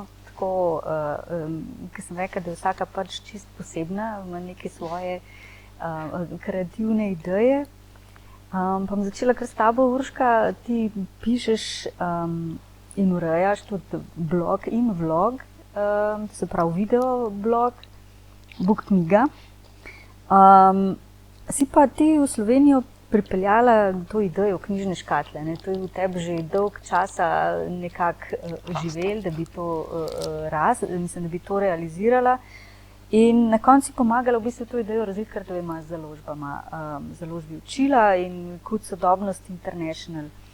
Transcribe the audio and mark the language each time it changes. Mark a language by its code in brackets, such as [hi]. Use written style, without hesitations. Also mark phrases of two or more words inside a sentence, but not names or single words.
[sl] Tako, ki sem rekla, da je vsaka pač čist posebna, ima neke svoje kreativne ideje. Pa bom začela kar s tabo, Urška, ti pišeš in urejaš tudi blog in vlog, to se pravi video blog, book knjiga. Si pa ti v Slovenijo pripeljala to idejo knjižne škatle, ne? To je v tebi že dolg časa nekako živelo, da bi to da bi to realizirala. In na koncu si pomagala v bistvu to idejo razviti kar dvema založbama, založbi Učila in Kud Sodobnost International.